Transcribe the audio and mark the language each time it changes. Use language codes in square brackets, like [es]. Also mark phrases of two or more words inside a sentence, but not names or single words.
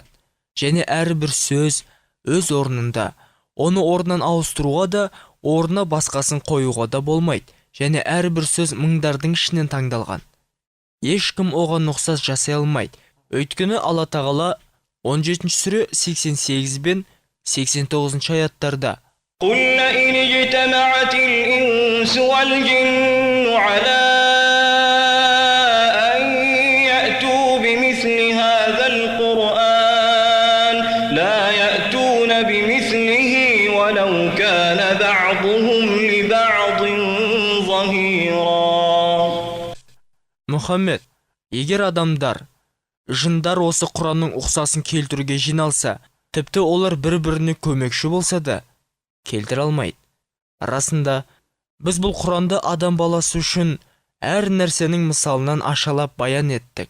[kk] Және әрбір сөз өз орнында, оны орнынан ауыстыруға да, орнына басқасын қоюға да болмайды. Және әрбір сөз мыңдардың ішінен таңдалған. Ешкім оған ұқсас жасай алмайды. Өйткені Алла тағала 17 сүре 88 бен 89 аяттарда: [ar] قل إن اجتمعت الإنس والجن على أن يأتوا بمثل هذا القرآن لا يأتون بمثله ولو كان بعضهم لبعض ظهيرا. [kk] Мұхаммед, егер адамдар, жындар осы Құранның ұқсасын келтіруге жиналса, тіпті олар бір-біріне көмекші болса да, келтіре алмайды. Расында, біз бұл Құранды адам баласы үшін әр нәрсенің мысалынан ашалап баян еттік.